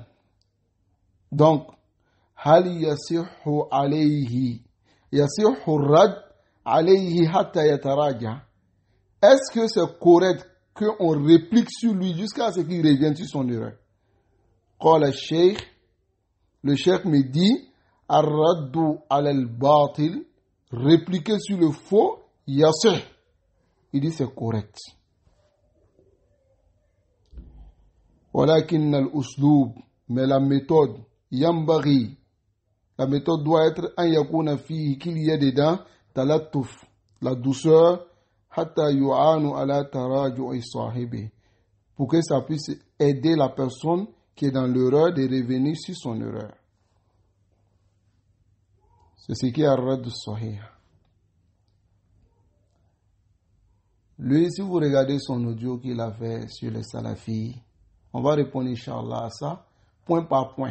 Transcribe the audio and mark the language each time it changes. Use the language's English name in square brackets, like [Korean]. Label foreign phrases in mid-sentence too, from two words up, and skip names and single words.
[Arabic] Donc, هل يصح عليه رد عليه حتى يتراجع. [French] Est-ce que c'est correct qu'on réplique sur lui jusqu'à ce qu'il revienne sur son erreur? Qala le cheikh me dit [Arabic] الرد على الباطل, [French] répliquer sur le faux, yasih. Il dit c'est correct. [Arabic] ولكن الأسلوب, [French] mais la méthode, yambari, la méthode doit être [Arabic] أن يكون فيه, [French] qu'il y ait dedans talattuf, la douceur, [Arabic] حتى يعان على تراجع صاحبه, [French] pour que ça puisse aider la personne qui est dans l'erreur de revenir sur son erreur. C'est ce qui est [Arabic] الرد صحيح. [French] Lui, si vous regardez son audio qu'il a fait sur les salafis, on va répondre, Inch'Allah, à ça, point par point.